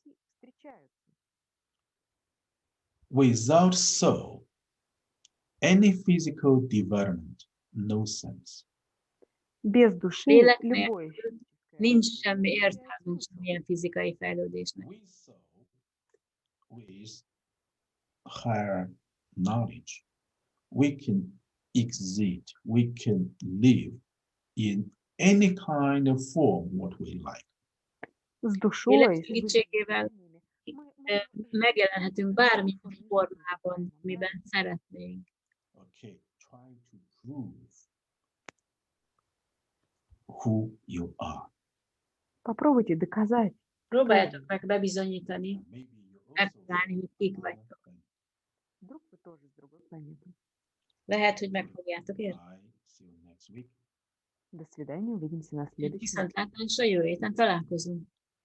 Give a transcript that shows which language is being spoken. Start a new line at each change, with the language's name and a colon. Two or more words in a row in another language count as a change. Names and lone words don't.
English: Without soul, any physical development, no sense.
Russian: Без души
Hungarian: Lélek
Russian: любой
Hungarian: nélkül nincs semmi értelme semmilyen fizikai fejlődésnek.
English: With soul, with higher knowledge, we can exist, we can live in any kind of form what we like.
Russian: с душой,
Hungarian: Lélek
Russian: с
Hungarian: segítségével megjelenhetünk bármilyen formában, miben szeretnénk.
English: Okay, try to prove who you are.
Russian: Попробуйте доказать.
Hungarian: Próbáljátok meg bebizonyítani,
English: Maybe you also
Hungarian: megtalálni, hogy kik vagytok.
Russian: Вдруг вы тоже с другой планеты.
Hungarian: Lehet, hogy meg fogjátok érteni.
English: bye. See you next week.
Russian: До свидания, увидимся на следующем.
Hungarian: Viszontlátásra, jövő héten találkozunk.